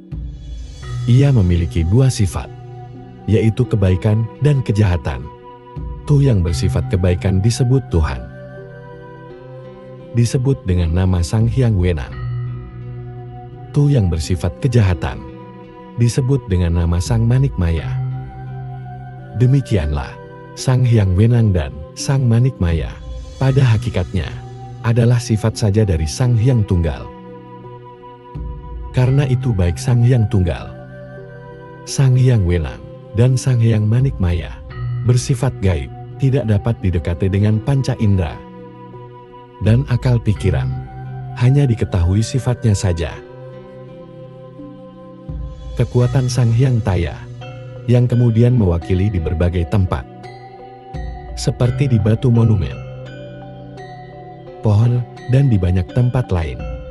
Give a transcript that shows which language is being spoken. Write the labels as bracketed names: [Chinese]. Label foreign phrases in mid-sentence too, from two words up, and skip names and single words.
[Indonesian] Ia memiliki dua sifat, yaitu kebaikan dan kejahatan. Tu yang bersifat kebaikan disebut Tuhan, disebut dengan nama Sang Hyang Wenang. Tu yang bersifat kejahatan disebut dengan nama Sang Manik Maya. Demikianlah, Sang Hyang Wenang dan Sang Manik Maya pada hakikatnya adalah sifat saja dari Sang Hyang Tunggal. Karena itu baik Sang Hyang Tunggal, Sang Hyang Wenang, dan Sang Hyang Manik Maya bersifat gaib, tidak dapat didekati dengan panca indera dan akal pikiran, hanya diketahui sifatnya saja. Kekuatan Sang Hyang Taya yang kemudian mewakili di berbagai tempat, seperti di batu monumen, pohon, dan di banyak tempat lain.